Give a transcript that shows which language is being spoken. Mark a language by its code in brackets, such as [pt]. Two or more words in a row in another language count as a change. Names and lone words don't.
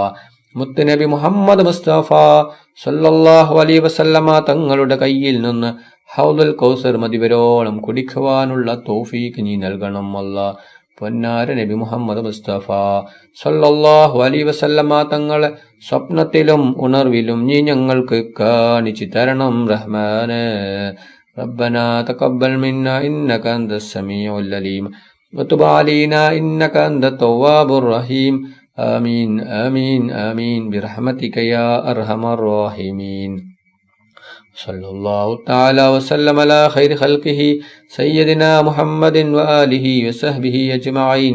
[ml] മുത്തുനബി മുഹമ്മദ് മുസ്തഫ [ar] صلى الله عليه وسلم [ml] തങ്ങളുടെ കയ്യിൽ നിന്ന് ഹൗദുൽ കൗസർ മതിവരോളം കുടിക്കുവാനുള്ള തൗഫീഖ് നീ നൽകണം അല്ലാ. പൊന്നാര നബി മുഹമ്മദ് മുസ്തഫ [ar] صلى الله عليه وسلم [ml] തങ്ങളെ സ്വപ്നത്തിലും ഉണർവിലും നീ ഞങ്ങൾക്ക് കാണിച്ചു തരണം റഹ്മാനേ. [ar] ربنا تقبل منا إنك أنت السميع العليم وتب علينا إنك أنت التواب الرحيم آمين آمين آمين برحمتك يا أرحم الراحمين. صلى الله تعالى وسلم على خير خلقه سيدنا محمد وآله وصحبه أجمعين.